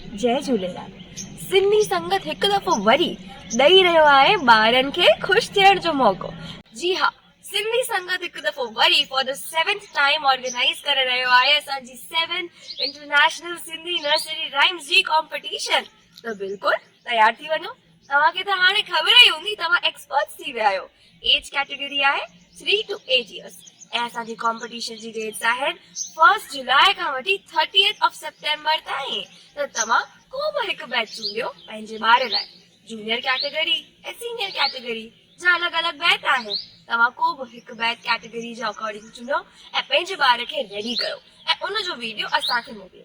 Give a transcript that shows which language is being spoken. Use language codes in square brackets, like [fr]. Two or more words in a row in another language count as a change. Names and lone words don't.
[sd] जय झूलेलाल। सिंधी संगत हिकु दफ़ो वरी ॾेई रहियो आहे ॿारनि खे ख़ुशि थियण जो मौक़ो। जी हा, सिंधी संगत हिकु दफ़ो वरी [en] for the 7th time organize [sd] करे रहियो आहे असांजी [en] 7th International Sindhi Nursery Rhymes [sd] जी कॉम्पिटिशन। त बिल्कुलु तयार थी वञो। तव्हांखे त हाणे ख़बर ई हूंदी, तव्हां एक्सपर्ट्स थी विया आहियो। [en] age category [sd] आहे [en] 3 to 8 years [sd] ऐं असांजी कॉम्पिटिशन जी डेट्स आहिनि 1 जुलाई खां वठी 30 सेप्टेम्बर ताईं। त तव्हां को बि हिकु बैच चूंडियो पंहिंजे ॿार लाइ। [en] junior category [sd] ऐं [en] senior category [sd] जा अलॻि अलॻि बैच आहिनि। तव्हां को बि हिकु [en] batch category [sd] जे अकॉर्डिंग चूंडियो ऐं पंहिंजे ॿार खे रेडी कयो ऐं उनजो वीडियो असांखे मोकिलियो।